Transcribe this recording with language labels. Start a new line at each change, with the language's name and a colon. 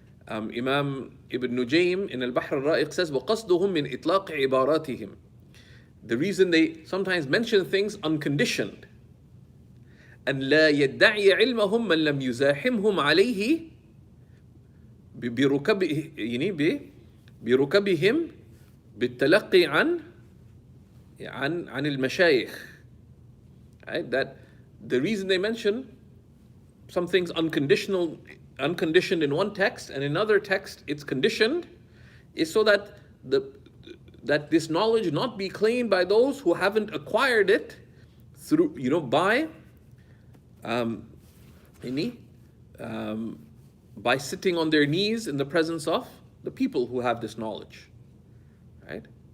English: Imam Ibn Nujaym in Al-Bahr Al-Ra'iq says,
Arabic: وَقَصْدُهُم مِّنْ إِطْلَاقِ عِبَارَاتِهِم.
English: The reason they sometimes mention things unconditioned,
Arabic: أن لا يدعي علمهم من لم يزاحمهم عليه بركبهم بالتلقي عن المشايخ.
English: Right? That the reason they mention some things unconditioned in one text, and in another text it's conditioned, is so that that this knowledge not be claimed by those who haven't acquired it through by sitting on their knees in the presence of the people who have this knowledge, right?